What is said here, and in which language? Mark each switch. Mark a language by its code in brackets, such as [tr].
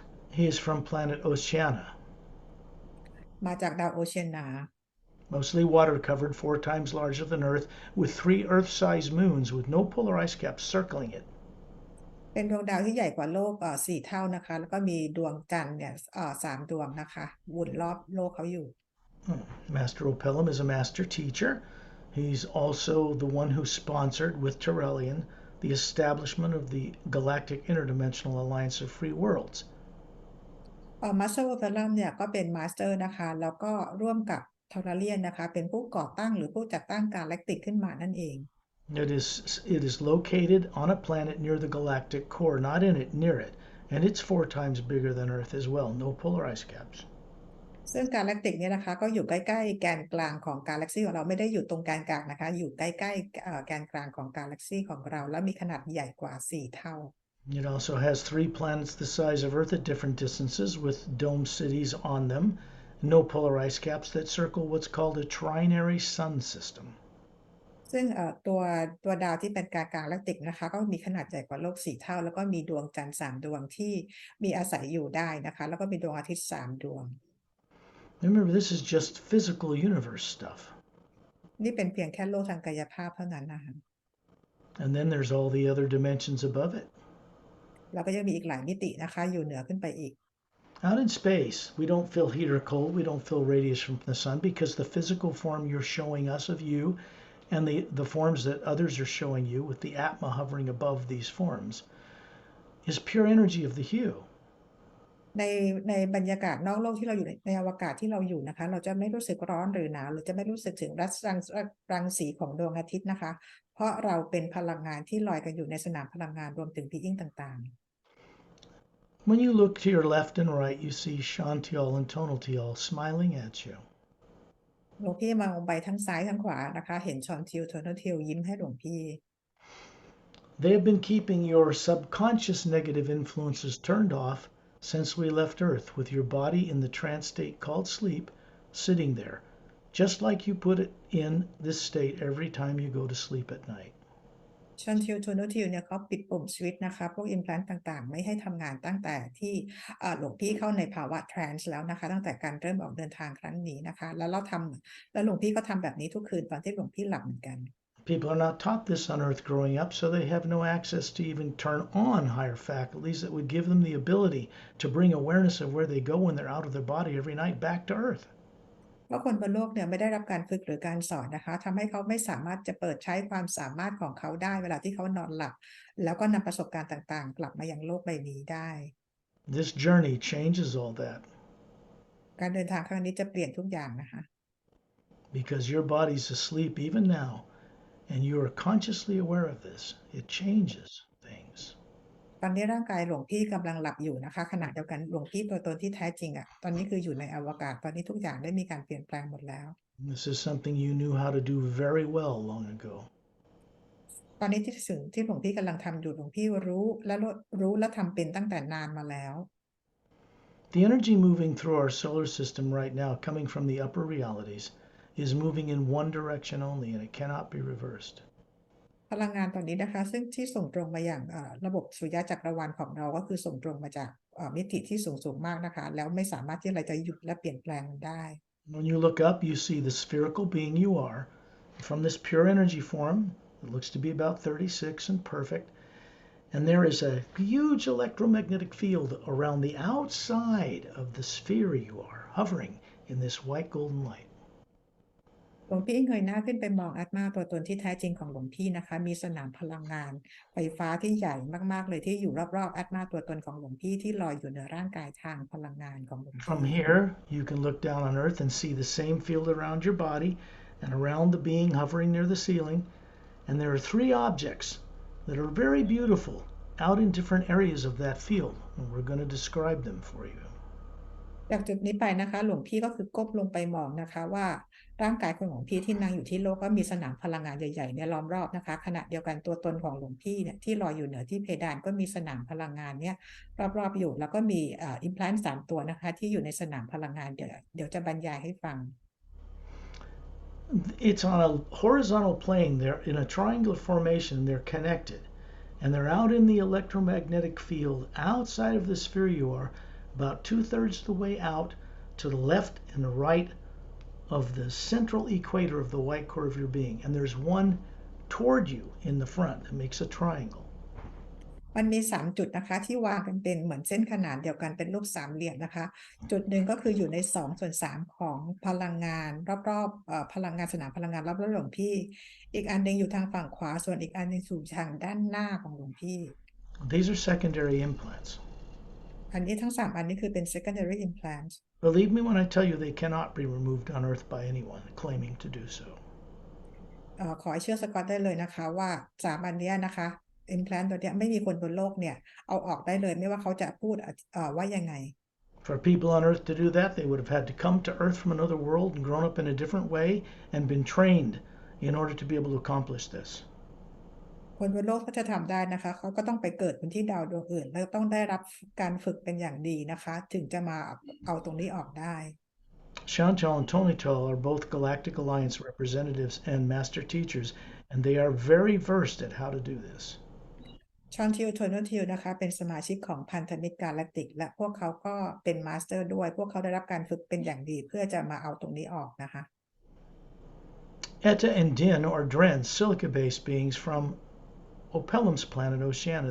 [en] He is from planet Oceania, [th] มาจากดาวโอเชียนา [en] mostly water covered, 4 times larger than Earth, with 3 Earth-sized moons with no polar ice caps circling it. [th] เป็นดวงดาวที่ใหญ่กว่าโลก4 เท่านะคะแล้วก็มีดวงจันทร์เนี่ย3 ดวงนะคะวนรอบโลกเขาอยู่ [en] Master Opellum is a master teacher. He's also the one who sponsored with Turellian the establishment of the Galactic Interdimensional Alliance of Free Worlds. [th] มาสเตอร์โอเพลัมเนี่ยก็เป็นมาสเตอร์นะคะแล้วก็ร่วมกับทอร์เลียนนะคะเป็นผู้ก่อตั้งหรือผู้จัดตั้งกาแล็กติกขึ้นมานั่นเอง [en] It is located on a planet near the galactic core, not in it, near it, and it's 4 times bigger than Earth as well. No polar ice caps. [th] ซึ่งกาแล็กติกเนี่ยนะคะก็อยู่ใกล้ๆแกนกลางของกาแล็กซี่ของเราไม่ได้อยู่ตรงแกนกลางนะคะอยู่ใกล้ๆแกนกลางของกาแล็กซี่ของเราและมีขนาดใหญ่กว่า4 เท่า [en] It also has 3 planets the size of Earth at different distances with dome cities on them, no polar ice caps that circle what's called a trinary sun system. [th] ซึ่งตัวดาวที่เป็นกาแล็กติกนะคะก็มีขนาดใหญ่กว่าโลก4 เท่าแล้วก็มีดวงจันทร์3 ดวงที่มีอาศัยอยู่ได้นะคะแล้วก็มีดวงอาทิตย์3 ดวง [en] Remember, this is just physical universe stuff. [th] นี่เป็นเพียงแค่โลกทางกายภาพเท่านั้นนะคะ [en] And then there's all the other dimensions above it. [th] แล้วก็ยังมีอีกหลายมิตินะคะอยู่เหนือขึ้นไปอีก [en] Out in space, we don't feel heat or cold. We don't feel radiation from the sun because the physical form you're showing us of you and the forms that others are showing you with the Atma hovering above these forms is pure energy of the hue. [th] ในบรรยากาศนอกโลกที่เราอยู่ในอวกาศที่เราอยู่นะคะเราจะไม่รู้สึกร้อนหรือหนาวหรือจะไม่รู้สึกถึงรังสีของดวงอาทิตย์นะคะเพราะเราเป็นพลังงานที่ลอยกันอยู่ในสนามพลังงานรวมถึงพีอิงต่าง [en] When you look to your left and right, you see Shantial and Tonaltial smiling at you. [th] ๆหลวงพี่มองไปทั้งซ้ายทั้งขวานะคะเห็นชอนทิวโทนทิวยิ้มให้หลวงพี่ [en] They have been keeping your subconscious negative influences turned off since we left Earth, with your body in the trance state called sleep, sitting there, just like you put it in this state every time you go to sleep at night. [th] ชอนทิวโทนทิวเนี่ยเขาปิดปุ่มสวิตช์นะคะพวกอิมพลนต์ต่างๆไม่ให้ทำงานตั้งแต่ที่หลวงพี่เข้าในภาวะทรานส์แล้วนะคะตั้งแต่การเริ่มออกเดินทางครั้งนี้นะคะแล้วหลวงพี่ก็ทำแบบนี้ทุกคืนตอนที่หลวงพี่หลับเหมือนกัน [en] People are not taught this on Earth growing up, so they have no access to even turn on higher faculties that would give them the ability to bring awareness of where they go when they're out of their body every night back to Earth. [th] เพราะคนบนโลกเนี่ยไม่ได้รับการฝึกหรือการสอนนะคะทำให้เขาไม่สามารถจะเปิดใช้ความสามารถของเขาได้เวลาที่เขานอนหลับแล้วก็นำประสบการณ์ต่างๆกลับมายังโลกใบนี้ได้ [en] This journey changes all that [th] การเดินทางครั้งนี้จะเปลี่ยนทุกอย่างนะคะ [en] because your body's asleep even now and you are consciously aware of this. It changes things. [th] ตอนนี้ร่างกายหลวงพี่กำลังหลับอยู่นะคะขณะเดียวกันหลวงพี่ตัวตนที่แท้จริงตอนนี้คืออยู่ในอวกาศตอนนี้ทุกอย่างได้มีการเปลี่ยนแปลงหมดแล้ว [en] This is something you knew how to do very well long ago. [th] ตอนนี้ที่หลวงพี่กำลังทำอยู่หลวงพี่รู้และทำเป็นตั้งแต่นานมาแล้ว [en] The energy moving through our solar system right now, coming from the upper realities, is moving in one direction only and it cannot be reversed. [th] พลังงานตอนนี้นะคะซึ่งที่ส่งตรงมาอย่างระบบสุริยะจักรวาลของเราก็คือส่งตรงมาจากมิติที่สูงมากนะคะแล้วไม่สามารถที่เราจะหยุดและเปลี่ยนแปลงมันได้ [en] When you look up, you see the spherical being you are from this pure energy form. It looks to be about 36 and perfect. And there is a huge electromagnetic field around the outside of the sphere you are, hovering in this white golden light. [th] หลวงพี่เงยหน้าขึ้นไปมองอาตมาตัวตนที่แท้จริงของหลวงพี่นะคะมีสนามพลังงานไฟฟ้าที่ใหญ่มากๆเลยที่อยู่รอบๆอาตมาตัวตนของหลวงพี่ที่ลอยอยู่เหนือร่างกายทางพลังงานของหลวงพี่ [en] From here, you can look down on Earth and see the same field around your body and around the being hovering near the ceiling. And there are three objects that are very beautiful out in different areas of that field. And we're going to describe them for you. [th] จากจุดนี้ไปนะคะหลวงพี่ก็คือก้มลงไปมองนะคะว่าร่างกายของหลวงพี่ที่นั่งอยู่ที่โลกก็มีสนามพลังงานใหญ่ๆเนี่ยล้อมรอบนะคะขณะเดียวกันตัวตนของหลวงพี่เนี่ยที่ลอยอยู่เหนือที่เพดานก็มีสนามพลังงานเนี่ยรอบๆอยู่แล้วก็มีอิมพลนต์3 ตัวนะคะที่อยู่ในสนามพลังงานเดี๋ยวจะบรรยายให้ฟัง [en] It's on a horizontal plane. They're in a triangular formation. They're connected. And they're out in the electromagnetic field outside of the sphere you are, about 2/3 the way out to the left and the right of the central equator of the white core of your being. And there's one toward you in the front that makes a triangle. [th] มันมี3 จุดนะคะที่วางกันเป็นเหมือนเส้นขนานเดียวกันเป็นรูปสามเหลี่ยมนะคะจุดหนึ่งก็คืออยู่ใน2/3ของพลังงานรอบๆพลังงานสนามพลังงานรอบๆหลวงพี่อีกอันหนึ่งอยู่ทางฝั่งขวาส่วนอีกอันหนึ่งอยู่ทางด้านหน้าของหลวงพี่ [en] These are secondary implants. [th] อันนี้ทั้ง3อันนี้คือเป็น [en] secondary implants Believe me when I tell you they cannot be removed on Earth by anyone claiming to do so. [th] ขอให้เชื่อสกอตได้เลยนะคะว่า3อันนี้นะคะ implant ตัวเนี้ยไม่มีคนบนโลกเนี่ยเอาออกได้เลยไม่ว่าเขาจะพูดว่ายังไง [en] For people on Earth to do that, they would have had to come to Earth from another world and grown up in a different way and been trained in order to be able to accomplish this. [th] คนบนโลกก็จะทำได้นะคะเขาก็ต้องไปเกิดบนที่ดาวดวงอื่นแล้วต้องได้รับการฝึกเป็นอย่างดีนะคะถึงจะมาเอาตรงนี้ออกได้ [en] Chantal and Tonital are both Galactic Alliance representatives and master teachers, and they are very versed at how to do this. [th] ชอนทิวโทนทิวนะคะเป็นสมาชิกของพันธมิตรกาแล็กติกและพวกเขาก็เป็นมาสเตอร์ด้วยพวกเขาได้รับการฝึกเป็นอย่างดีเพื่อจะมาเอาตรงนี้ออกนะคะ [en] Etta and Din are Dren, silica-based beings from Opellum's planet Oceania.